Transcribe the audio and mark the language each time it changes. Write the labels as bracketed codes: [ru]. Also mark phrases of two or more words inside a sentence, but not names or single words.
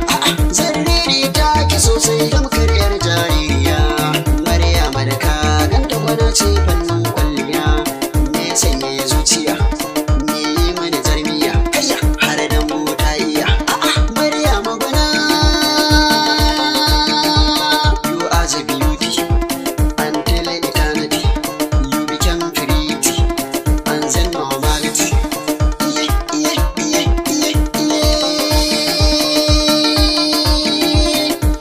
[ha] A'a, zan ririta ki sosai don karyar jaririya. Maryama da ka ganta kwana ce fannin kwalliya. Me sanya zuciya, me yi mani zarmiya. Kayya, har dambu ta iya. A'a, Maryama gwana. [en] You are the beauty until eternity. You became pretty and then normality. Iye, iye, iye, iye, iye.